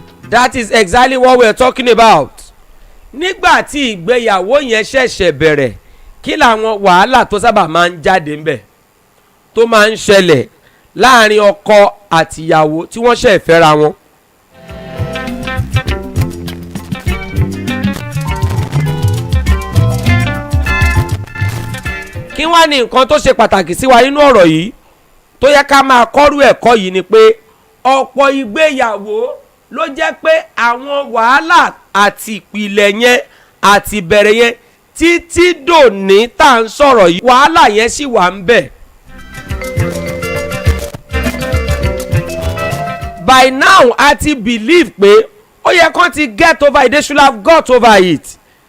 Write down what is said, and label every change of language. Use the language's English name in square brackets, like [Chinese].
[English] That is exactly what we are talking about. [Yoruba] Nígbà tí ìgbéyàwó yẹn ṣẹ̀ṣẹ̀ bẹ̀rẹ̀, kí làwọn wàhálà tó sábà máa ń jáde ńbẹ̀ tó máa ń ṣẹlẹ̀ láàrin ọkọ àtìyàwó tí wọ́n ṣẹ̀ fẹ́ra wọn. Kí wá ní nǹkan tó ṣe pàtàkì sí wa nínú ọ̀rọ̀ yìí tó yẹ ká máa kọ́rú ẹ̀kọ́ yìí ni pé ọ̀pọ̀ ìgbéyàwó ló jẹ́ pé àwọn wàhálà àti ìpìlẹ̀ yẹn àti ìbẹ̀rẹ̀ yẹn títí dòní tá à ń sọ̀rọ̀ yìí wàhálà yẹn sì wà ń bẹ̀. [English] By now [Yoruba] a ti [English] believe [Yoruba] pé ó yẹ kán ti [English] get over it, they should have got over it.